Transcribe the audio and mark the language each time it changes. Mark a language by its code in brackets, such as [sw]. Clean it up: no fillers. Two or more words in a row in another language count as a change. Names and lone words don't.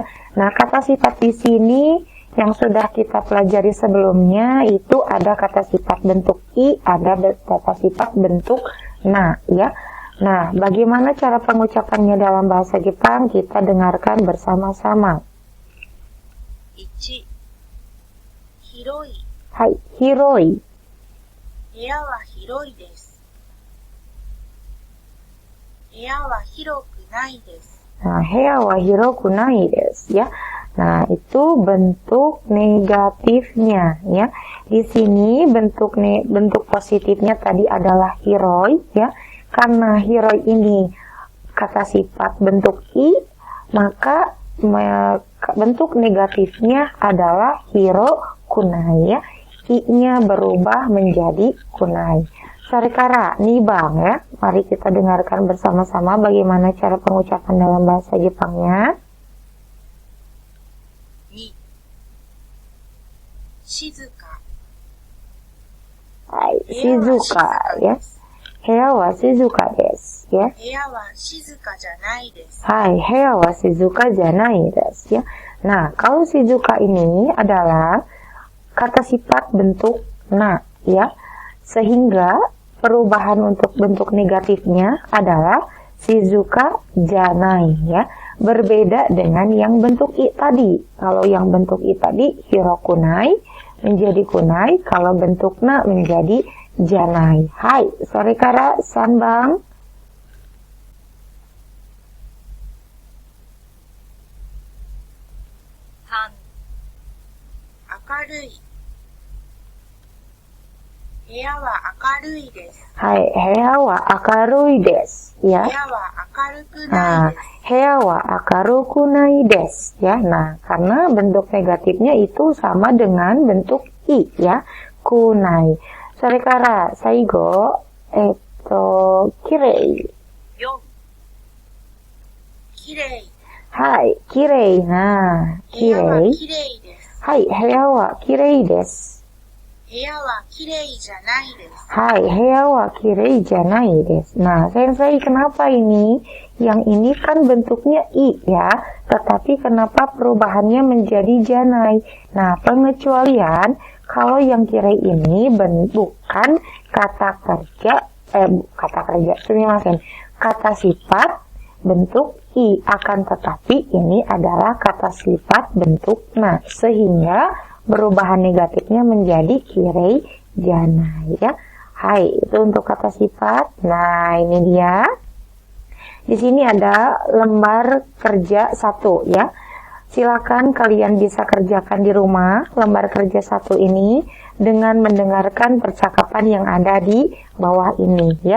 [id] Nah, kata sifat di sini yang sudah kita pelajari sebelumnya itu ada kata sifat bentuk i, ada kata sifat bentuk na ya. Nah, bagaimana cara pengucapannya dalam bahasa Jepang? Kita dengarkan bersama-sama. [ja] 1、広い、はい、広い. 部屋は広いです。部屋は広くないです。 Nah, 部屋は広くないです ya. [id] Nah, itu bentuk negatifnya ya. Di sini bentuk positifnya tadi adalah hiroi ya. Karena hiroi ini kata sifat bentuk i, maka bentuk negatifnya adalah [ja] 広くない [id] ya. I-nya berubah menjadi kunai. Sorekara, nih Bang ya. Mari kita dengarkan bersama-sama bagaimana cara pengucapan dalam bahasa Jepangnya. [ja] 2、静か、はい、静か ya. 部屋は静かです ya. 部屋は静かじゃないです。はい、部屋は静かじゃないです ya. [id] Nah, kalau shizuka ini adalah kata sifat bentuk na ya. Sehingga perubahan untuk bentuk negatifnya adalah [ja] 静かじゃない [id] ya. Berbeda dengan yang bentuk i tadi. Kalau yang bentuk i tadi hirokunai, menjadi kunai, kalau bentuk na menjadi janai. [ja] はい、それから三番. Tan. Akarui. 部屋は明るいです. はい、部屋は明るいです. [id] Ya. [ja] 部屋は明るくない [id] Nah, [ja] desu. 部屋は明るくないです. [id] Ya, nah, karena bentuk negatifnya itu sama dengan bentuk i, ya. Kunai. [ja] それから最後、綺麗. 4. Kirei. はい、綺麗. Nah, 部屋は kirei. 綺麗です。はい、部屋は綺麗です. 部屋は綺麗じゃないです。はい、部屋は綺麗じゃないです. [id] Nah, sensei, kenapa ini? Yang ini kan bentuknya i, ya. Tetapi kenapa perubahannya menjadi janai? Nah, pengecualian, kalau yang kirei ini bukan kata kerja, kata sifat bentuk i, akan tetapi ini adalah kata sifat bentuk na, sehingga perubahan negatifnya menjadi [ja] 綺麗じゃない, [id] ya. Hai, itu untuk kata sifat. Nah, ini dia. Di sini ada lembar kerja 1, ya. Silakan kalian bisa kerjakan di rumah lembar kerja 1 ini dengan mendengarkan percakapan yang ada di bawah ini, ya.